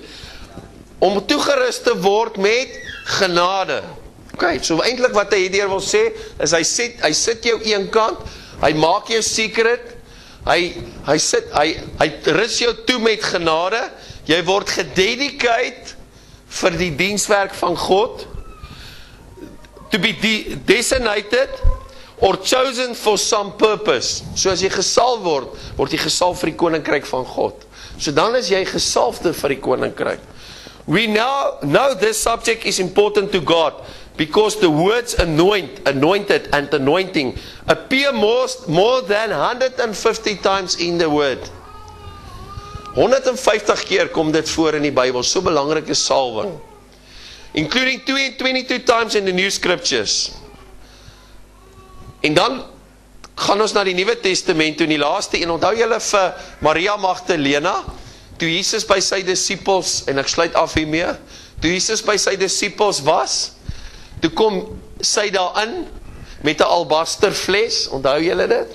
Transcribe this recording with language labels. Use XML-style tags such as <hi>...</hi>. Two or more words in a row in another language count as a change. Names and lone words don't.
<af>Om toegerus te word met genade. Okay, so eintlik wat hy hier wil sê, is hy sit jou een kant, hy maak jou secret, hy rus jou toe met genade, jy word gededicate vir die dienswerk van God,</af> <en>to be designated or chosen for some purpose.</en> <af>So as jy gesalf word, word jy gesalf vir die koninkryk van God. So dan is jy gesalfde vir die koninkryk.</af> <en>We now know this subject is important to God because the words anointed and anointing appear more than 150 times in the word.</en> <af>150 keer kom dit voor in die Bybel, so belangrike salwing.</af> <en>Including 22 times in the New Scriptures.</en> <af>En dan gaan ons na die Nuwe Testament toe, in die laaste een, onthou julle vir Maria Magdalena, toe Jesus by sy disippels, en ek sluit af hiermee, toe Jesus by sy disippels was, toe kom sy daarin, met 'n albasterfles, onthou julle dit?</af>